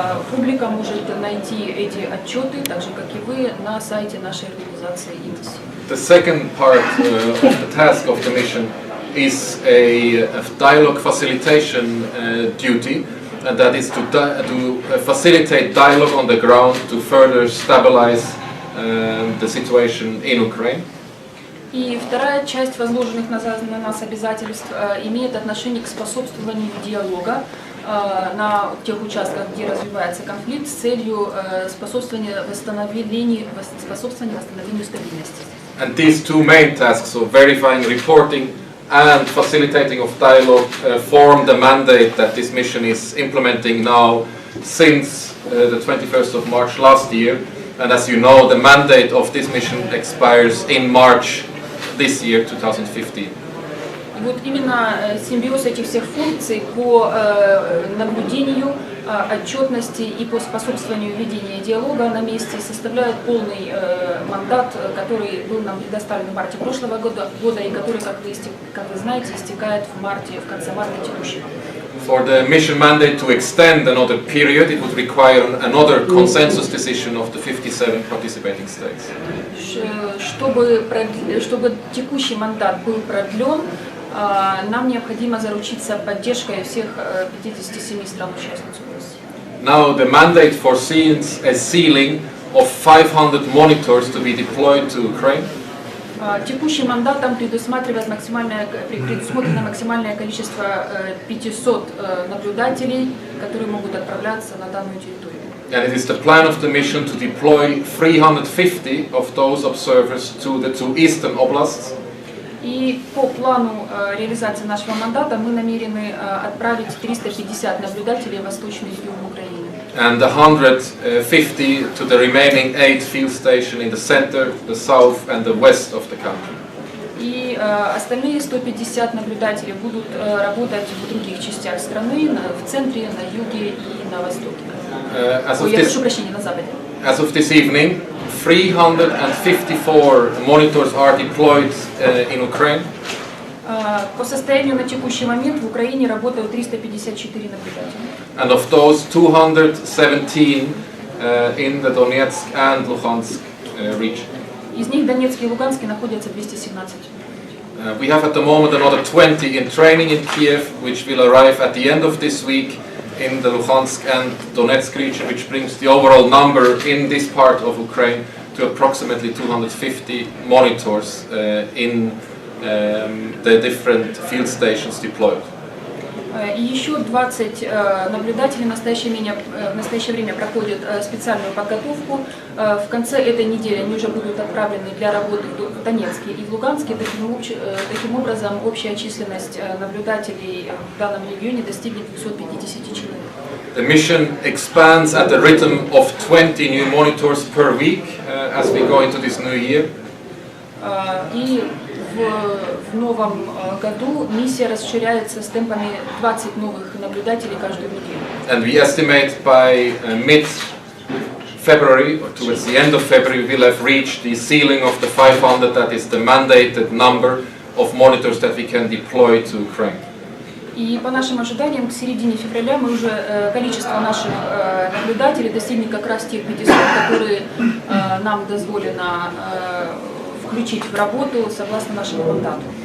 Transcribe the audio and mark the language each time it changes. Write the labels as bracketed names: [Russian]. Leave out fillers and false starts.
[Russian] Публика может найти эти отчеты, так же как и вы, на сайте нашей организации ОБСЕ. [English] The second part of the task of the mission is a dialogue facilitation duty, and that is to facilitate dialogue on the ground to further stabilize the situation in Ukraine. [Russian] И вторая часть возложенных на нас обязательств имеет отношение к способствованию диалога на тех участках, где развивается конфликт, с целью способствования восстановлению стабильности. [English] And these two main tasks, so verifying reporting and facilitating of dialogue, form the mandate that this mission is implementing now since the 21st of March last year. And as you know, the mandate of this mission expires in March this year, 2015. [Russian] И вот именно симбиоз этих всех функций по наблюдению, отчетности и по способствованию ведения диалога на месте составляют полный мандат, который был нам предоставлен в марте прошлого года и который, как вы знаете, истекает в конце марта текущего. [English] For the mission mandate to extend another period, it would require another consensus decision of the 57 participating states. [Russian] Чтобы текущий мандат был продлен, нам необходимо заручиться поддержкой всех 57 стран-участниц ОБСЕ. [English] Now the mandate foresees a ceiling of 500 monitors to be deployed to Ukraine. [Russian] Текущим мандатом предусмотрено максимальное количество 500 наблюдателей, которые могут отправляться на данную территорию. [English] And it is the plan of the mission to deploy 350 of those observers to the two eastern oblasts. [Russian] И по плану реализации нашего мандата мы намерены отправить 350 наблюдателей в восточный регион Украины. [English] And 150 to the remaining 8 field stations in the center, the south and the west of the country. [Russian] И остальные 150 наблюдателей будут работать в других частях страны, в центре, на юге и на востоке. Я прошу прощения, на западе. [English] As of this evening, 354 monitors are deployed in Ukraine. [Russian] По состоянию на текущий момент в Украине работают 354 наблюдателя. [English] And of those, 217 in the Donetsk and Luhansk region. [Russian] Из них в Донецке и Луганске находятся 217. [English] We have at the moment another 20 in training in Kiev, which will arrive at the end of this week in the Luhansk and Donetsk region, which brings the overall number in this part of Ukraine to approximately 250 monitors in the different field stations deployed. [Russian] И еще 20 наблюдателей в настоящее время проходят специальную подготовку. В конце этой недели они уже будут отправлены для работы в Донецке и в Луганске. Таким образом, общая численность наблюдателей в данном регионе достигнет 250 человек. [English] The mission expands at the rhythm of 20 new monitors per week as we go into this new year. [Russian] И в новом году миссия расширяется с темпами 20 новых наблюдателей каждую неделю. [English] And we estimate by mid-February, or towards the end of February, we'll have reached the ceiling of the 500, that is the mandated number of monitors that we can deploy to Ukraine. [Russian] И по нашим ожиданиям, к середине февраля мы уже количество наших наблюдателей достигнет как раз тех 500, которые нам дозволено включить в работу согласно нашему мандату.